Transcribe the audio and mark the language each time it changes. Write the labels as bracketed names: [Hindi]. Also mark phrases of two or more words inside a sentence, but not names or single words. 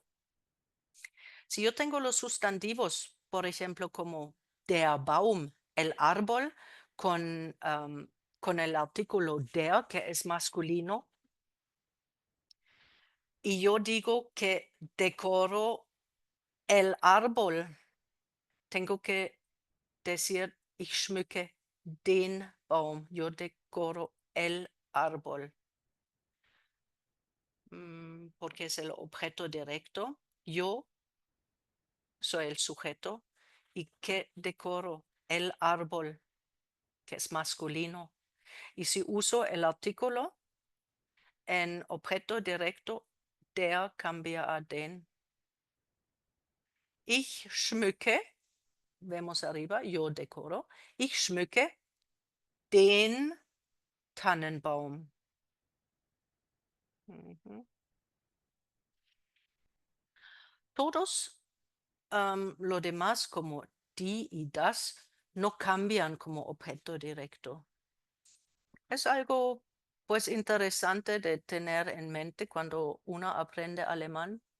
[Spanish] Si yo tengo los sustantivos, por ejemplo, como [German] der Baum, [Spanish] el árbol, con el artículo der, que es masculino, y yo digo que decoro el árbol, tengo que decir, [German] ich schmücke den Baum, [Spanish] yo decoro el árbol, porque es el objeto directo. Yo soy el sujeto y que decoro el árbol, que es masculino. Y si uso el artículo en objeto directo, der cambia a den. [German] Ich schmücke, [Spanish] vemos arriba, yo decoro. [German] Ich schmücke den Tannenbaum. [Spanish] Todos lo demás como die y das no cambian como objeto directo. Es algo pues interesante de tener en mente cuando uno aprende alemán.